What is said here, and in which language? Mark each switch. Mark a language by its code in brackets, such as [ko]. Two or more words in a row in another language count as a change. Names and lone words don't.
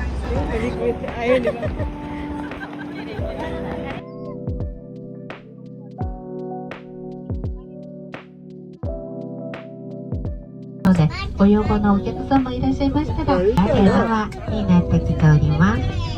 [tl] Ayun, di ba? [ja] ので、ご要望のお客様いらっしゃいましたら、電話になってきております。